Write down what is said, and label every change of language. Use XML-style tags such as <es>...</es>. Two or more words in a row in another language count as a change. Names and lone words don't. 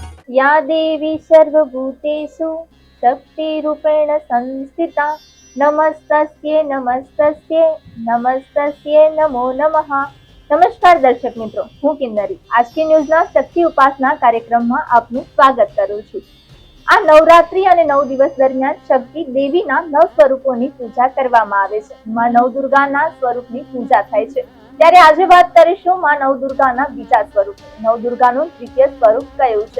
<sa>या देवी सर्वभूतेषु शक्तिरूपेण संस्थिता नमस्तस्ये नमस्तस्ये नमस्तस्ये नमो नमः।</sa> <gu>નમસ્કાર દર્શક મિત્રો, હું કિન્નરી આજકી ન્યૂઝના શક્તિ ઉપાસના કાર્યક્રમમાં આપનું સ્વાગત કરું છું। આ નવરાત્રી અને 9 દિવસ દરમિયાન શક્તિ દેવીના 9 સ્વરૂપોની પૂજા કરવામાં આવે છે। માં નવ દુર્ગાના સ્વરૂપની પૂજા થાય છે, ત્યારે આજે વાત કરીશું માં નવ દુર્ગાના બીજા સ્વરૂપ, નવ દુર્ગાનું દ્વિતીય સ્વરૂપ કયું છે।</gu>